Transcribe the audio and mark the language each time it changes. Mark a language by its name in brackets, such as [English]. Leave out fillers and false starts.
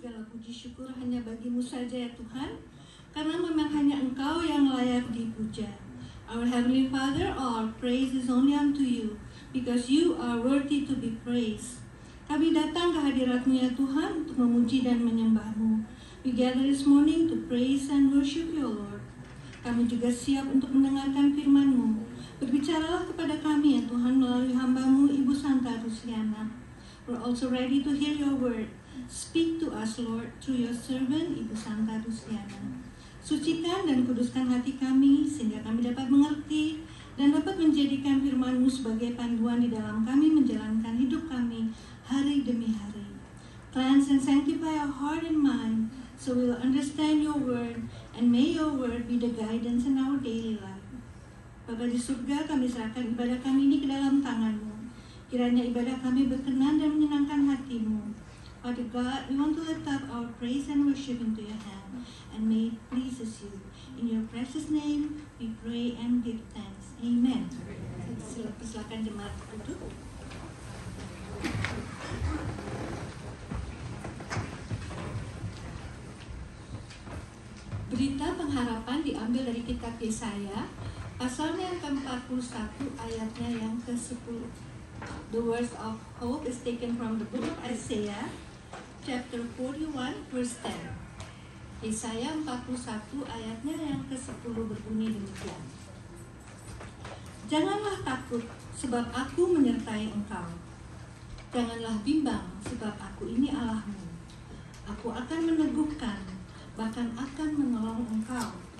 [Indonesian] puji syukur hanya bagi-Mu saja ya Tuhan, karena memang hanya Engkau yang layak dipuja. [English] Our Heavenly Father, all praise is only unto you, because you are worthy to be praised. [Indonesian] Kami datang ke hadirat-Mu ya Tuhan untuk memuji dan menyembah-Mu. [English] We gather this morning to praise and worship you, Lord. [Indonesian] Kami juga siap untuk mendengarkan firman-Mu. Berbicaralah kepada kami ya Tuhan melalui hamba-Mu Ibu Santa Rusiana. [English] We're also ready to hear your word. Speak to us, Lord, through your servant, Ibu Santa Rusiana. [Indonesian] Sucikan dan kuduskan hati kami, sehingga kami dapat mengerti dan dapat menjadikan firman-Mu sebagai panduan di dalam kami menjalankan hidup kami hari demi hari. [English] Cleanse and sanctify our heart and mind, so we will understand your word, and may your word be the guidance in our daily life. [Indonesian] Bapa di surga, kami serahkan ibadah kami ini ke dalam tangan-Mu. Kiranya ibadah kami berkenan dan menyenangkan hati-Mu. [English] Father God, we want to lift up our praise and worship into your hand, and may it pleases you. In your precious name, we pray and give thanks. [Indonesian] Amen. Silakan jemaat duduk. Berita pengharapan diambil dari kitab Yesaya, pasalnya yang ke-41, ayatnya yang ke-10. [English] The words of hope is taken from the book of Isaiah, chapter 41, verse 10. [Indonesian] Yesaya 41 ayatnya yang ke-10 berbunyi demikian. Janganlah takut, sebab aku menyertai engkau. Janganlah bimbang, sebab aku ini Allahmu. Aku akan meneguhkan, bahkan akan menolong engkau.